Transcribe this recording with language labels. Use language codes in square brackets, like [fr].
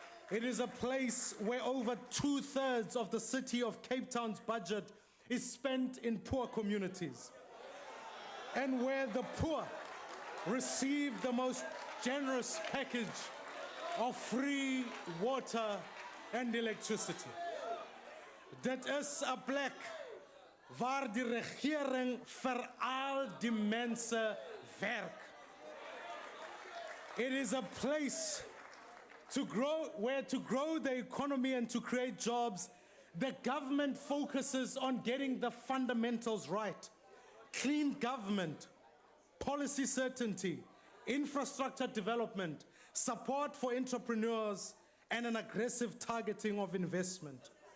[en] It is a place where over 2/3 of the city of Cape Town's budget is spent in poor communities, and where the poor receive the most generous package of free water and electricity. [af] Dit is 'n plek waar die regering vir al die mense werk. [en] It is a place where to grow the economy and to create jobs, the government focuses on getting the fundamentals right. Clean government, policy certainty, infrastructure development, support for entrepreneurs, and an aggressive targeting of investment.